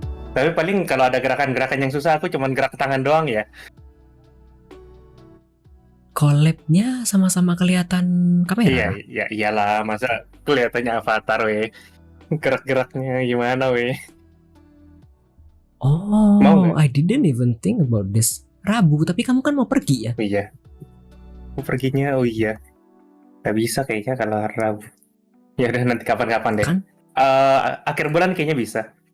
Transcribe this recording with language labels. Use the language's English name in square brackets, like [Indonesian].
[Indonesian] Tapi paling kalau ada gerakan-gerakan yang susah, aku cuman gerak tangan doang ya. Collab-nya sama-sama kelihatan kamera? Iya, iyalah, masa kelihatannya avatar weh. Gerak-geraknya gimana weh. [English] Mau I didn't even think about this. [Indonesian] Rabu, tapi kamu kan mau pergi ya? Oh iya. Aku perginya, gak bisa kayaknya kalau Rabu. Ya udah nanti kapan-kapan deh. Kan? Akhir bulan kayaknya bisa.